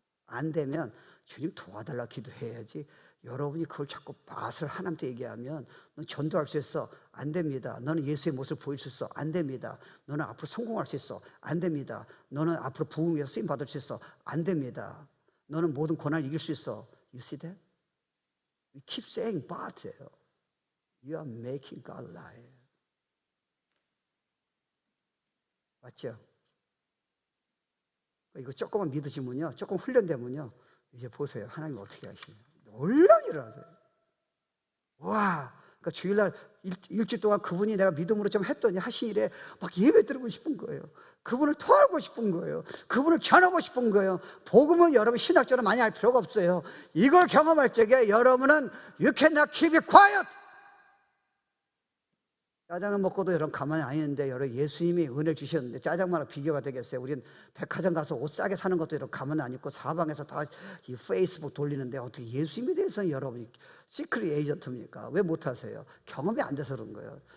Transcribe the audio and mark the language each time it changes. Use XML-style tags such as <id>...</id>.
<ko>안 되면 주님 도와달라 기도해야지, 여러분이 그걸 자꾸 맛을 하나님한테 얘기하면 넌 전도할 수 있어. 안 됩니다. 너는 예수의 모습을 보일 수 있어. 안 됩니다. 너는 앞으로 성공할 수 있어. 안 됩니다. 너는 앞으로 부흥 위해서 쓰임 받을 수 있어. 안 됩니다. 너는 모든 고난을 이길 수 있어.</ko> <en>You see that? We keep saying but you are making God lie.</en> <ko>맞죠? 이거 조금만 믿으시면요, 조금 훈련되면요, 이제 보세요. 하나님 어떻게 하시냐. 놀라운 일을 하세요. 와, 그러니까 주일날 일주일 동안 그분이 내가 믿음으로 좀 했더니 하신 일에 막 예배 드리고 싶은 거예요. 그분을 토하고 싶은 거예요. 그분을 전하고 싶은 거예요. 복음은 여러분 신학적으로 많이 할 필요가 없어요. 이걸 경험할 적에 여러분은</ko> <en>You cannot keep it quiet.</en> <ko>짜장면 먹고도 여러분 가만히 안 있는데, 여러분 예수님이 은혜 주셨는데 짜장면하고 비교가 되겠어요? 우린 백화점 가서 옷 싸게 사는 것도 여러분 가만히 안 있고 사방에서 다 이 페이스북 돌리는데 어떻게 예수님에 대해서는 여러분이 시크릿 에이전트입니까? 왜 못하세요? 경험이 안 돼서 그런 거예요.</ko>